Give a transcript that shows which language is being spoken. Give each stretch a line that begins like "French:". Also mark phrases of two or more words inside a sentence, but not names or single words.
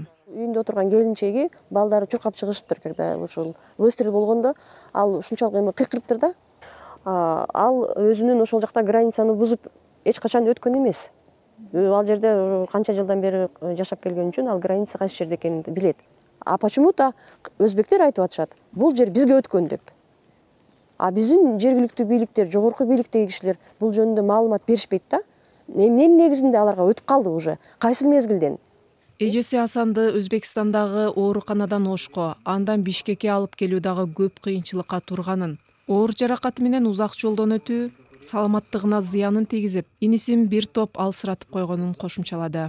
Kyrgyz: Үйүндө отурган келинчеги балдары чуркап чыгышыптыр, когда ошол выстрел болгондо ал ушунчалык эме кыйкырыптыр да. Ал өзүнүн ошол жакта границаны бузуп эч качан өткөн эмес. Ал жерде канча жылдан бери жашап келген үчүн ал граница кайсы жерде экенин билет. А почему-то өзбектер айтып атышат, бул жер бизге өткөн деп. А биздин жергиликтүү бийликтер, жогорку бийликтеги кишилер бул жөнүндө маалымат беришпейт да. Эмненин негизинде аларга өтүп калды уже? Кайсы мезгилден? Эжеси Асанды Өзбекстандагы ооруканадан Ошко, андан Бишкекке алып келүү дагы көп кыйынчылыкка турганын, оор жаракаты менен узак жолдон өтүү саламаттыгына зыянын тийгизип, инисин бир топ алсыратып койгонун кошумчалады.